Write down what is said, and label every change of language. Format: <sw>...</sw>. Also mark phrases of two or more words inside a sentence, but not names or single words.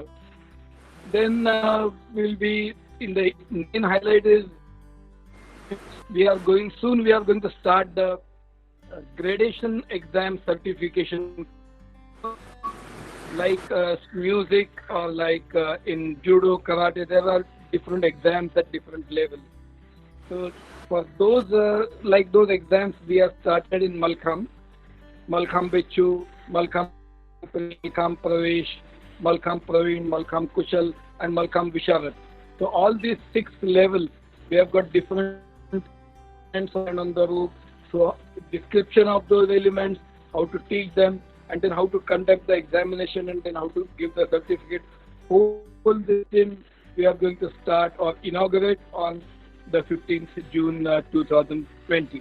<en>Then we'll be in the main highlight is we are going to start the gradation exam certification, like music or like in judo, karate. There are different exams at different levels. So for those those exams, we have started in Malkham, Malkham Bichu, Malkham Pravesh, Malkham Praveen, Malkham Kushal, and Malkham Visharat. So all these 6 levels, we have got different elements on the roof. So description of those elements, how to teach them, and then how to conduct the examination, and then how to give the certificate. Whole this thing we are going to start or inaugurate on the 15th June 2020.</en>